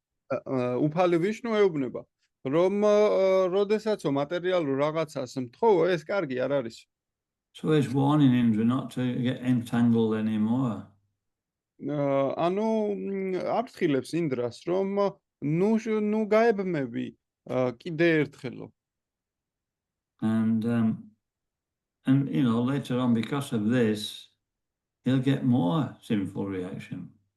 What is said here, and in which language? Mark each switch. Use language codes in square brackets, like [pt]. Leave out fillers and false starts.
[ka] უფალი ვიშნუ ეუბნება რომ როდესაც მატერიალურ რაღაცას მთხოვო ეს კარგი არ არის. [en] So he's warning Indra not to get entangled anymore. [ka] ანუ აფრთხილებს ინდრას რომ ნუ გაებმები კიდე ერთხელო. [en] And you know, later on, because of this, he'll get more sinful reaction.